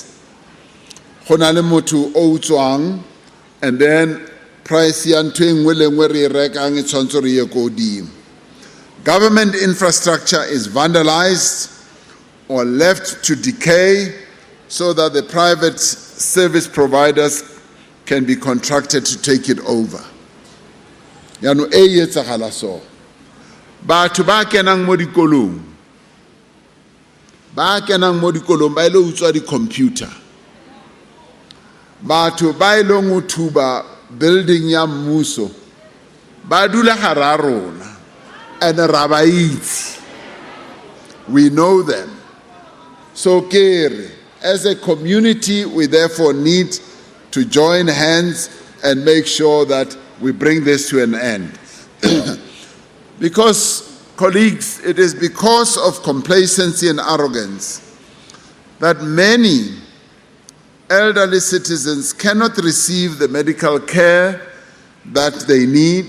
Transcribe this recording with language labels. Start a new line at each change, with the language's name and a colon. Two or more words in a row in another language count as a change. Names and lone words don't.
English: And then price government infrastructure is vandalized or left to decay so that the private service providers can be contracted to take it over.
Tswana: Yano eyetsagala so. Batho ba kenang mo dikolong ba ile utswa di computer. Batho ba ile go thuba building ya mmuso ba dula hara rona and ra ba itse.
English: We know them. So kere, as a community, we therefore need to join hands and make sure that we bring this to an end. Because, colleagues, it is because of complacency and arrogance that many elderly citizens cannot receive the medical care that they need.